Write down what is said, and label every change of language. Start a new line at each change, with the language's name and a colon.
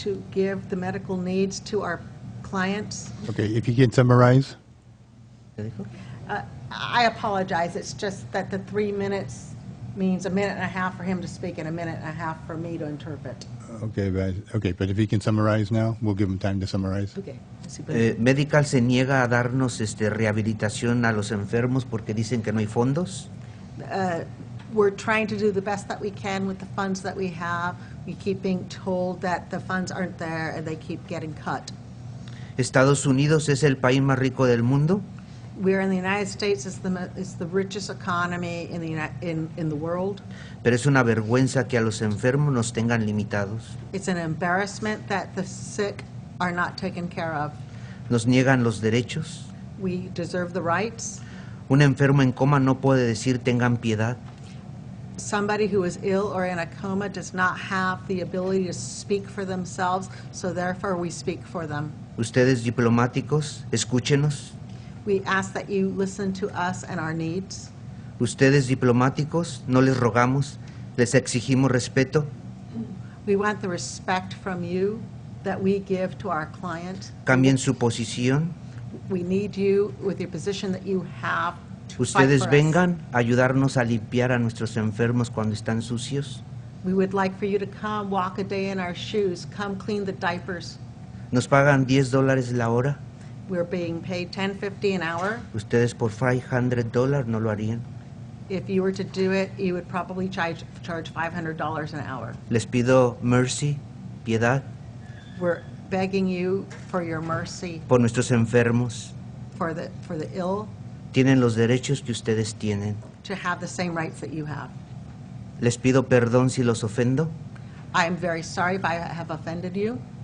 English: give the medical needs to our clients. Okay, if you can summarize.
Spanish: ¿Qué dijo?
English: I apologize, it's just that the 3 minutes means a minute and a half for him to speak and a minute and a half for me to interpret. Okay, but if you can summarize now, we'll give him time to summarize. Okay.
Spanish: Medical se niega a darnos rehabilitación a los enfermos porque dicen que no hay fondos.
English: We're trying to do the best that we can with the funds that we have. We keep being told that the funds aren't there and they keep getting cut.
Spanish: Estados Unidos es el país más rico del mundo,
English: We're in the United States, it's the richest economy in the world.
Spanish: pero es una vergüenza que a los enfermos nos tengan limitados.
English: It's an embarrassment that the sick are not taken care of.
Spanish: Nos niegan los derechos.
English: We deserve the rights.
Spanish: Un enfermo en coma no puede decir tengan piedad.
English: Somebody who is ill or in a coma does not have the ability to speak for themselves, so therefore we speak for them.
Spanish: Ustedes diplomáticos, escúchenos.
English: We ask that you listen to us and our needs.
Spanish: Ustedes diplomáticos, no les rogamos, les exigimos respeto.
English: We want the respect from you that we give to our client.
Spanish: Cambien su posición.
English: We need you with your position that you have to fight
Spanish: Ustedes
English: for us.
Spanish: vengan a ayudarnos a limpiar a nuestros enfermos cuando están sucios.
English: We would like for you to come walk a day in our shoes, come clean the diapers.
Spanish: Nos pagan $10 la hora.
English: We're being paid $10.50 an hour.
Spanish: Ustedes por $500 no lo harían.
English: If you were to do it, you would probably charge $500 an hour.
Spanish: Les pido mercy, piedad,
English: We're begging you for your mercy
Spanish: por nuestros enfermos.
English: for the ill
Spanish: Tienen los derechos que ustedes tienen.
English: to have the same rights that you have.
Spanish: Les pido perdón si los ofendo,
English: I am very sorry if I have offended you,